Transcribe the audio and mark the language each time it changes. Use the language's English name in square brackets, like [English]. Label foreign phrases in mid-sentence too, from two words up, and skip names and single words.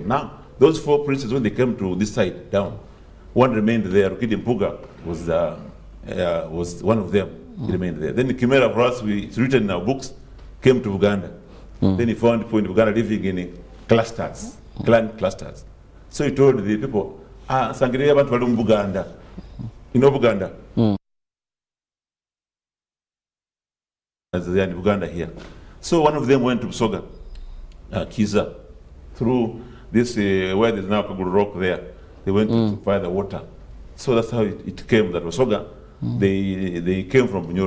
[English] Now, those 4 princes, when they came to this side down, one remained there. Rukidi Mpuga was one of them. He remained there. Then the Chimera for us, it's written in our books, came to Uganda. Then he found people in Uganda living in clusters, clan clusters. So he told the people, [Nyoro] Sangria abantu bali mu Buganda. [English] You know Buganda? As they are in Uganda here. So one of them went to Busoga, Kiza, through this, where there's now Kaguru Rock there. They went to supply the water. So that's how it came, that Busoga, they came from Bunyoro.